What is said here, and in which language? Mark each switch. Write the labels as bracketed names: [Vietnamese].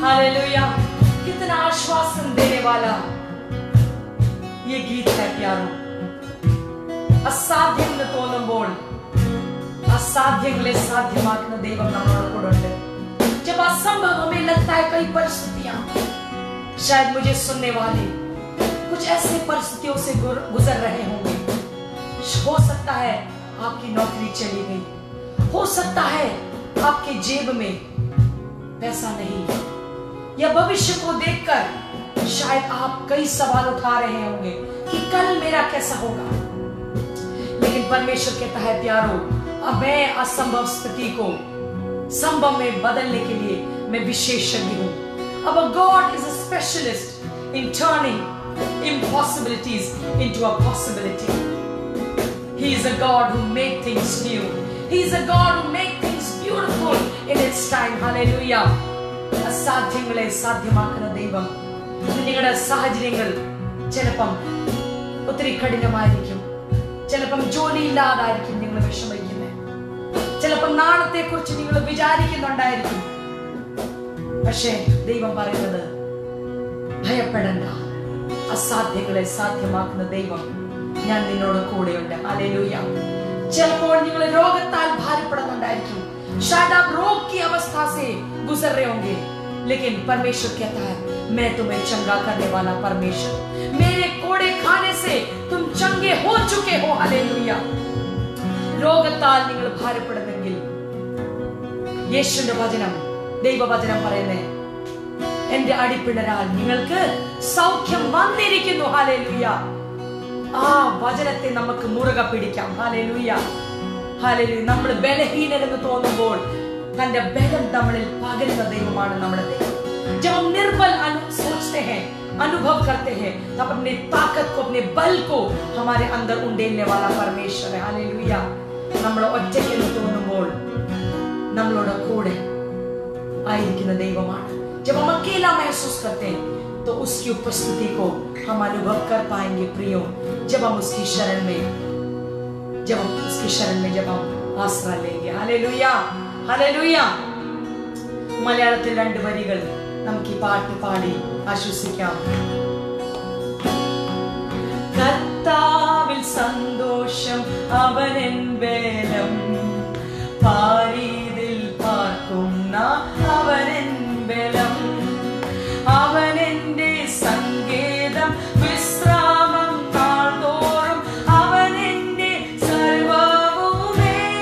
[Hindi] Hallelujah, कितना आश्वासन देने वाला ये गीत है प्यारो। [Malayalam] അസാധ്യം തോന്നുമ്പോൾ असाध्यങ്ങളെ സാധ്യമാക്കുന്ന ദൈവം നമ്മളോട് കൂടെ ഉണ്ട്। [Hindi] जब असंभव हमें लगता है कई परिस्थितियां, शायद मुझे सुनने वाले कुछ ऐसे परिस्थितियों से गुजर रहे होंगे। हो सकता है आपकी नौकरी चली गई, हो सकता है आपके जेब में पैसा नहीं, या भविष्य को देखकर शायद आप कई सवाल उठा रहे होंगे कि कल मेरा कैसा होगा। लेकिन परमेश्वर कहता है प्यारो, अब मैं असंभव स्थिति को संभव में बदलने के लिए मैं विशेषज्ञ हूँ। [English] Our God is a specialist in turning impossibilities into a possibility. He is a God who makes things new. He is a God who makes things beautiful in its time. [Malayalam] Hallelujah. അസാധ്യങ്ങളെ സാധ്യമാക്കുന്ന ദൈവം. നിങ്ങളുടെ സാഹചര്യങ്ങൾ ചിലപ്പം ഒത്തിരി കഠിനമായിരിക്കും, ചിലപ്പം ജോലിയില്ലാതായിരിക്കും നിങ്ങൾ വിഷമിക്കുന്നത്, ചിലപ്പം നാളത്തെ കുറിച്ച് നിങ്ങൾ വിചാരിക്കുന്നുണ്ടായിരിക്കും. പക്ഷേ ദൈവം പറയുന്നത് ഭയപ്പെടണ്ട, അസാധ്യങ്ങളെ സാധ്യമാക്കുന്ന ദൈവം ഞാൻ നിന്നോട് കൂടെയുണ്ട്. ഹല്ലേലൂയ. ചിലപ്പോൾ നിങ്ങൾ രോഗത്താൽ ഭാരപ്പെടുന്നുണ്ടായിരിക്കും, [Hindi] शायद आप रोग की अवस्था से गुजर रहे होंगे, लेकिन परमेश्वर कहता है मैं तुम्हें चंगा करने वाला परमेश्वर, मेरे कोड़े खाने से तुम चंगे हो चुके हो। हालेलुया. [Malayalam] രോഗത്താൽ നിങ്ങൾ ഭാരപ്പെടുന്നെങ്കിൽ യേശുവിന്റെ വചനം, ദൈവവചനം പറയുന്നേ, എന്റെ അടിപ്പിണരാൽ നിങ്ങൾക്ക് സൗഖ്യം വന്നിരിക്കുന്നു. ഹല്ലേലൂയ. ആ വചനത്തെ നമുക്ക് മുറുകെ പിടിക്കാം. ഹല്ലേലൂയ. ഹല്ലേലൂയ. നമ്മൾ ബലഹീനരെന്ന് തോന്നുമ്പോൾ തന്റെ ബലം നമ്മളിൽ പകരുന്ന ദൈവമാണ് നമ്മുടെ ദൈവം. [Hindi] जब हम निर्बल सोचते हैं, अनुभव करते हैं, तब अपने ताकत को, अपने बल को हमारे अंदर उंडेलने वाला परमेश्वर है। हालेलुया. [Malayalam] നമ്മൾ ഒറ്റയ്ക്കെന്ന് തോന്നുമ്പോൾ നമ്മളോട് കൂടെ ആയിരിക്കുന്ന ദൈവമാണ്. [Hindi] जब हम अकेला महसूस करते हैं तो उसकी उपस्थिति को हम अनुभव कर पाएंगे प्रियो, जब हम उसकी शरण में जब हम आसरा लेंगे। Hallelujah, hallelujah. [Malayalam] മലയാളത്തിൽ 2 വരികൾ നമുക്ക് ഈ പാട്ട് പാടി ആശ്വസിക്കാം. കർത്താവിൽ സന്തോഷം അവനെൻ ബലം, പാരീതിൽ പാർക്കുന്ന അവനെൻ ബലം, അവനെന്റെ സങ്കേതം വിശ്രാമം നാൾതോറും, അവനെന്റെ സർവ്വവുമേ,